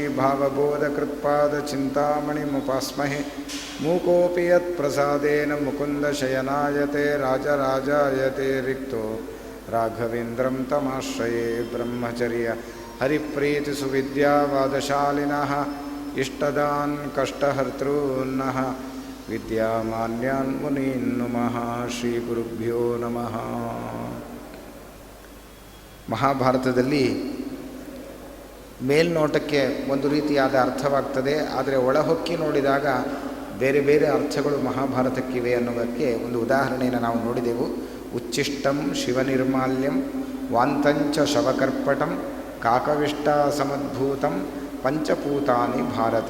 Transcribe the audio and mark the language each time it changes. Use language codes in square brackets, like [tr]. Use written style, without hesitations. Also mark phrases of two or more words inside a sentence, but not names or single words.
[sa] श्रीभावबोधकृत्पादचिन्तामणिमुपास्महे मूकोऽपि यत्प्रसादेन मुकुन्दशयनायते राजराजायते रिक्तो राघवेन्द्रं तमाश्रये ब्रह्मचर्य हरिप्रीतिसुविद्यावादशालिनः इष्टदान् कष्टहर्तॄन्नः विद्यामान्यान् मुनीन् नुमः ಶ್ರೀಗುರುಭ್ಯೋ ನಮಃ. [kn] ಮಹಾಭಾರತದಲ್ಲಿ ಮೇಲ್ನೋಟಕ್ಕೆ ಒಂದು ರೀತಿಯಾದ ಅರ್ಥವಾಗ್ತದೆ, ಆದರೆ ಒಳಹೊಕ್ಕಿ ನೋಡಿದಾಗ ಬೇರೆ ಬೇರೆ ಅರ್ಥಗಳು ಮಹಾಭಾರತಕ್ಕಿವೆ ಅನ್ನೋದಕ್ಕೆ ಒಂದು ಉದಾಹರಣೆಯನ್ನು ನಾವು ನೋಡಿದೆವು. [sa] ಉಚ್ಚಿಷ್ಟಂ ಶಿವನಿರ್ಮಾಲ್ಯಂ ವಾಂತಂಚ ಶವಕರ್ಪಟಂ ಕಾಕವಿಷ್ಟಾಸಮದ್ಭೂತಂ ಪಂಚಪೂತಾನಿ ಭಾರತ.